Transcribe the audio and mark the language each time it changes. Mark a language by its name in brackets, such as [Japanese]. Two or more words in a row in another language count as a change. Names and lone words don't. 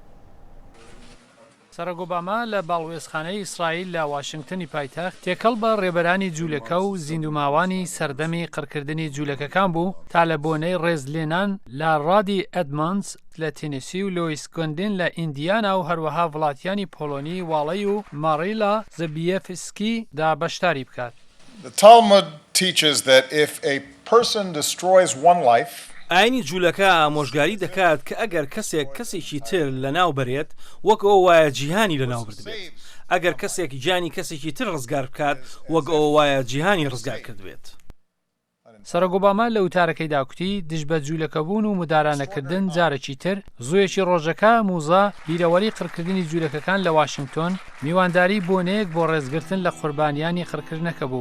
[Central Kurdish] سەرۆک ئۆباما لە باڵوێزخانەی ئیسرائیل لە واشنگتنی پایتەخت تێکەڵ بە ڕێبەرانی جوولەکە و زیندوماوانی سەردەمی قڕکردنی جوولەکەکان بوو تا لە بۆنەی ڕێزلێنان لە ڕادی ئەدمانس لە تینسی و لۆیسکۆندین لە ئیندیانا و هەروەها وڵاتیانی پۆلۆنی واڵی و ماریلا زەبیەفسکی دا بەشداری بکات. [English] The Talmud teaches that if a person destroys one life, [Central Kurdish] ئاینی جوولەکە ئامۆژگاری دەکات کە ئەگەر کەسێک کەسێکی تر لە ناو بەرێت وەک ئەوە وایە جیهانی لە ناو بردبێت، ئەگەر کەسێک گیانی کەسێکی تر ڕزگار بکات وەک ئەوە وایە جیهانی ڕزگار کردبێت. سەرۆک ئۆباما لە وتارەکەی داکوتی دژ بە جوولەکەبوون و مدارانەکردن جارێکی تر زوویەکی ڕۆژەکە موزە بیرەوەری قڕکردنی جوولەکەکان لە واشنگتۆن میوانداری بۆنەیەک بۆ ڕێزگرتن لە قوربانیانی قڕکردنەکە بوو.